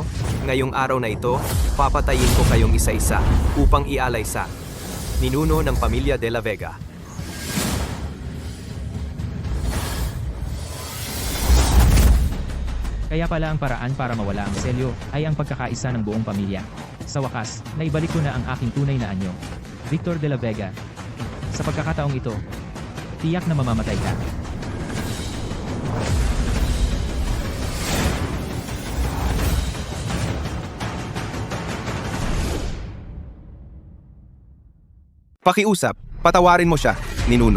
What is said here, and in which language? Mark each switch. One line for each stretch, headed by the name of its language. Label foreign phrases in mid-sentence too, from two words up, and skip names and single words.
Filipino: Ngayong araw na ito, papatayin ko kayong isa-isa upang ialay sa ninuno ng pamilya De La Vega. Kaya pala ang paraan para mawala ang selyo ay ang pagkakaisa ng buong pamilya. Sa wakas, naibalik ko na ang aking tunay na anyo. Victor de la Vega. Sa pagkakataong ito, tiyak na mamamatay ka. Pakiusap, patawarin mo siya, ninuno.